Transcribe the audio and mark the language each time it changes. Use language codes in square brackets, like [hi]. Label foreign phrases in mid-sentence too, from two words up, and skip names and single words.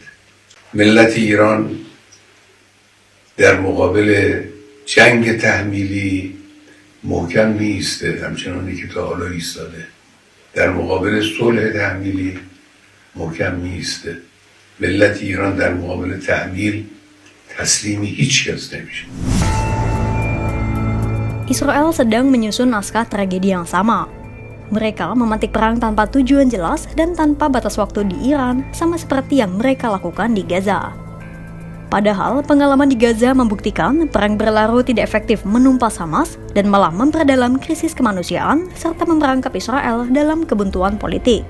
[fa] ملت ایران در مقابل جنگ تحمیلی محکم می ایسته، همچنانی که تا حالا ایستاده. در مقابل صلح تحمیلی محکم می ایسته. ملت ایران در مقابل تحمیل تسلیم هیچ کس نمیشه. [id] Israel sedang menyusun naskah tragedi yang sama. Mereka memantik perang tanpa tujuan jelas dan tanpa batas waktu di Iran, sama seperti yang mereka lakukan di Gaza. Padahal pengalaman di Gaza membuktikan perang berlarut tidak efektif menumpas Hamas dan malah memperdalam krisis kemanusiaan serta memperangkap Israel dalam kebuntuan politik.